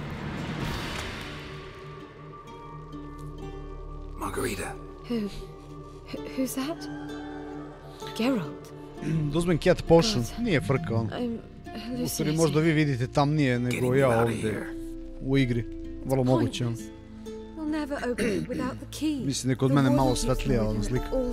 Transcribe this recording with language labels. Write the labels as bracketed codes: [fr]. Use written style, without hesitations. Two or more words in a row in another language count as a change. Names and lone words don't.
[en] Margarita. Who's that? Geralt. [sr] Da uzmem [en] cat potion, [sr] nije frka on. U stvari možda vi vidite tamnije nego ja ovdje u igri. Vrlo moguće on. Mislim da je kod mene malo svetlija ona slika.